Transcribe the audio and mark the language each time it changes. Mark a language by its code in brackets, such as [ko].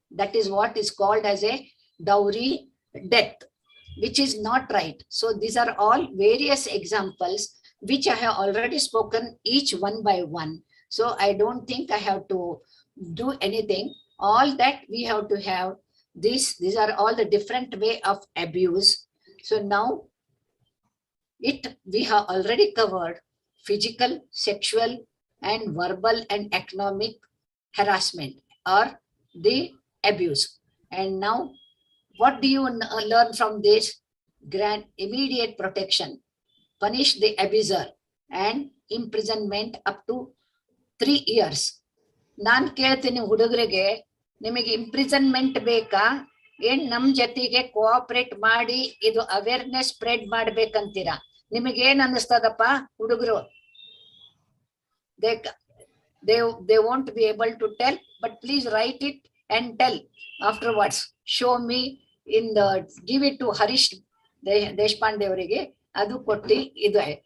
[en] That is what is called as a dowry death, which is not right. So these are all various examples which I have already spoken each one by one. So I don't think I have to do anything. All that we have to have these are all the different way of abuse. So now we have already covered physical, sexual and verbal and economic harassment or the abuse. And now what do you learn from this? Grant immediate protection, punish the abuser and imprisonment up to 3 years. [kn] ನಾನ್ ಕೇಳ್ತೀನಿ ಹುಡುಗರಿಗೆ, ನಿಮಗೆ imprisonment ಬೇಕಾ ಏನ್ ನಮ್ ಜೊತೆಗೆ cooperate ಮಾಡಿ ಇದು awareness spread ಮಾಡ್ಬೇಕಂತೀರಾ? ನಿಮಗೇನ್ ಅನ್ನಿಸ್ತದಪ್ಪ ಹುಡುಗರು? [en] they won't be able to tell, but please write it and tell afterwards. Show me in the, give it to Harish Deshpande [kn] ಅವರಿಗೆ, ಅದು ಕೊಟ್ಟಿ ಇದು.